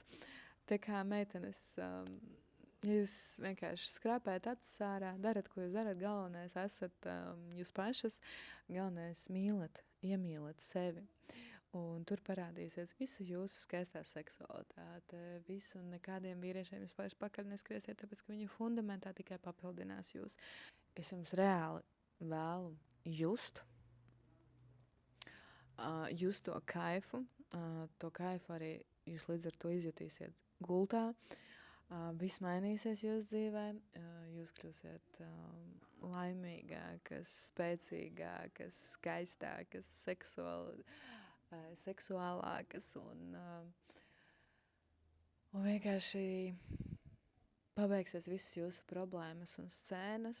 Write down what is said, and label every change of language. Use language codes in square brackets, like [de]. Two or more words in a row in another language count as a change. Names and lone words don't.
[lv] Tā kā meitenes, ja jūs vienkārši skrāpējat acis ārā, darat, ko jūs darat, galvenais esat jūs pašas, galvenais mīlat, iemīlat sevi. Un tur parādīsies visa jūsu skaistā seksualitāte, visu, un nekādiem vīriešiem jūs pakaļ neskriesiet, tāpēc, ka viņi fundamentā tikai papildinās jūs. Es jums reāli vēlu just, just to kaifu. To kaifu arī jūs līdz ar to izjutīsiet gultā. Viss mainīsies jūsu dzīvē, jūs kļūsiet laimīgākas, spēcīgākas, skaistākas, seksuālākas un vienkārši pabeigsies visas jūsu problēmas un scēnas.